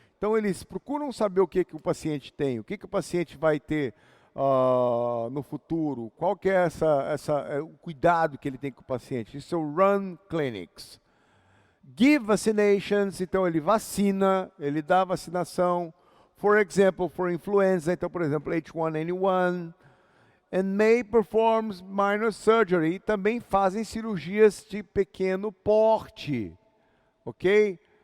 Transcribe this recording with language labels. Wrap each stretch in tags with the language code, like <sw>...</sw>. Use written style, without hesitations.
<pt>Então, eles procuram saber o que o paciente tem, o que o paciente vai ter no futuro, qual que é o cuidado que ele tem com o paciente. Isso é o run clinics.</pt> <en>Give vaccinations,</en> <pt>então ele vacina, ele dá vacinação.</pt> <en>For example, for influenza,</en> <pt>então, por exemplo,</pt> <en>H1N1. And may performs minor surgery.</en> <pt>E também fazem cirurgias de pequeno porte. Ok?</pt>